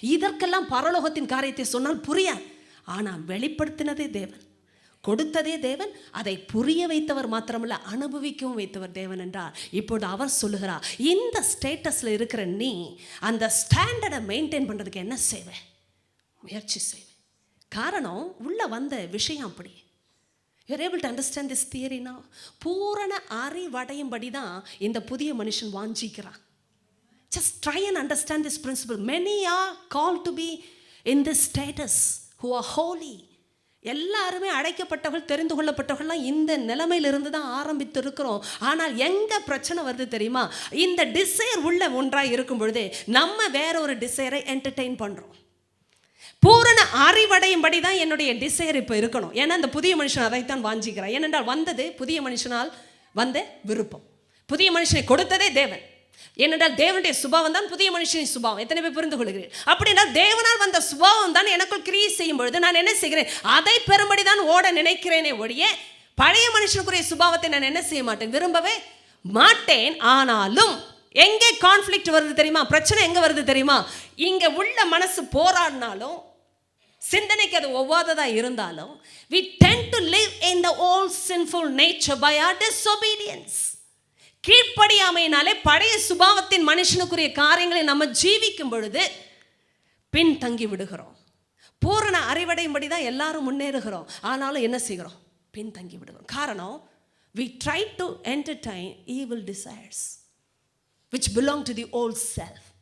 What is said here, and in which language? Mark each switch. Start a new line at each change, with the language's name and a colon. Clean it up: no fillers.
Tamil: இதற்கெல்லாம் பரலோகத்தின் காரியத்தை சொன்னால் புரியாது. ஆனால் வெளிப்படுத்தினதே தேவன், கொடுத்ததே தேவன், அதை புரிய வைத்தவர் மாத்திரமல்ல அனுபவிக்கவும் வைத்தவர் தேவன் என்றார். இப்போது அவர் சொல்லுகிறார், இந்த ஸ்டேட்டஸில் இருக்கிற நீ அந்த ஸ்டாண்டர்டை மெயின்டைன் பண்ணுறதுக்கு என்ன செய்வேன்? முயற்சி செய்வேன். காரணம், உள்ள வந்த விஷயம் அப்படி.
English: You're able to understand this theory now?
Tamil: பூரண அறிவடையும்படி தான் இந்த புதிய மனுஷன் வாஞ்சிக்கிறான்.
English: Just try and understand this principle. Many are called to be in this status who are holy.
Tamil: எல்லாருமே அழைக்கப்பட்டவர்கள், தெரிந்து கொள்ளப்பட்டவர்கள்லாம் இந்த நிலைமையிலிருந்து தான் ஆரம்பித்து இருக்கிறோம். ஆனால் எங்கே பிரச்சனை வருது தெரியுமா? இந்த டிசைர் உள்ள ஒன்றாக இருக்கும் பொழுதே நம்ம வேற ஒரு டிசைரை என்டர்டெயின் பண்ணுறோம். பூரண அறிவடையும்படி தான் என்னுடைய டிசைர் இப்போ இருக்கணும். ஏன்னா இந்த புதிய மனுஷன் அதைத்தான் வாஞ்சிக்கிறான். ஏனென்றால் வந்தது புதிய மனுஷனால் வந்த விருப்பம். புதிய மனுஷனை கொடுத்ததே தேவன். ஏனென்றால் தேவனுடைய சுபாவம் தான் புதிய மனுஷனின் சுபாவம். எத்தனை பேர் புரிந்து கொள்கிறேன்? அப்படின்னா தேவனால் வந்த சுபாவம் தான் எனக்குள் கிரியை செய்யும் பொழுது நான் என்ன செய்கிறேன்? அதை பெறும்படி தான் ஓட நினைக்கிறேனே ஒழிய பழைய மனுஷனுக்குரிய சுபாவத்தை நான் என்ன செய்ய மாட்டேன், விரும்பவே மாட்டேன். ஆனாலும் எங்கே கான்ஃப்ளிக்ட் வருது தெரியுமா? பிரச்சனை எங்கே வருது தெரியுமா? இங்கே உள்ள மனசு போராடினாலும், சிந்தனைக்கு அது ஒவ்வாததாக இருந்தாலும்,
English: we tend to live in the old sinful nature by our disobedience.
Tamil: கீழ்ப்படியாமையினாலே பழைய சுபாவத்தின் மனுஷனுக்குரிய காரியங்களை நம்ம ஜீவிக்கும் பொழுது பின் தங்கி விடுகிறோம். பூரண அறிவடையும்படி தான் எல்லாரும் முன்னேறுகிறோம். ஆனாலும் என்ன செய்கிறோம்? பின் தங்கி விடுகிறோம். காரணம்,
English: we try to entertain evil desires which belong to the old self.